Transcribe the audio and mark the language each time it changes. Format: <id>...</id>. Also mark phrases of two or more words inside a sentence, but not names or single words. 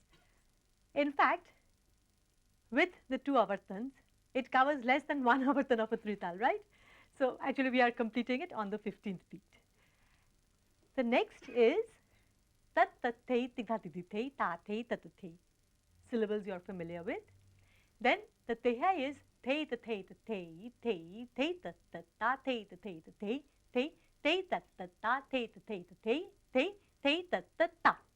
<en>In fact, with the 2 avartans, it covers less than 1 avartan of a trital, right? So actually we are completing it on the 15th beat. The next is tat tat thei tigha titi thei ta thei tat thei. Syllables you are familiar with. Then the teha is thei ta thei ta thei thei thei tat tat ta thei ta thei ta thei thei thei tat tat ta thei ta thei ta thei thei thei tat tat ta.</en>